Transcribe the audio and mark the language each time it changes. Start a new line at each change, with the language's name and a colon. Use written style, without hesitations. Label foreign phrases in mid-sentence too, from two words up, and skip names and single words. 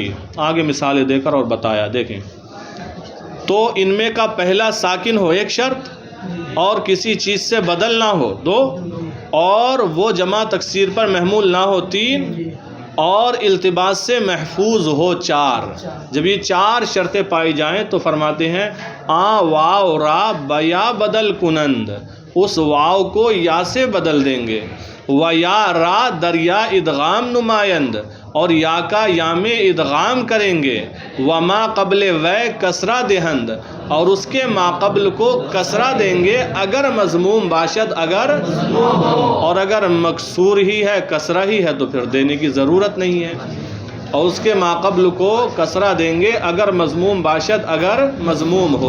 Urdu: آگے مثالیں دے کر اور بتایا، دیکھیں. تو ان میں کا پہلا ساکن ہو ایک شرط، اور کسی چیز سے بدل نہ ہو دو، اور وہ جمع تکسیر پر محمول نہ ہو تین، اور التباس سے محفوظ ہو چار. جب یہ چار شرطیں پائی جائیں تو فرماتے ہیں
Persian: آ واو را بیا بدل کنند،
Urdu: اس واو کو یا سے بدل دیں گے.
Persian: و یا را دریا ادغام نمائند،
Urdu: اور یا کا یا میں ادغام کریں گے.
Persian: و ما قبل وے کسرہ دہند،
Urdu: اور اس کے ما قبل کو کسرہ دیں گے
Persian: اگر مضموم باشد،
Urdu: اگر اور اگر مکسور ہی ہے کسرہ ہی ہے تو پھر دینے کی ضرورت نہیں ہے. اور اس کے ما قبل کو کسرہ دیں گے
Persian: اگر مضموم باشد،
Urdu: اگر مضموم ہو.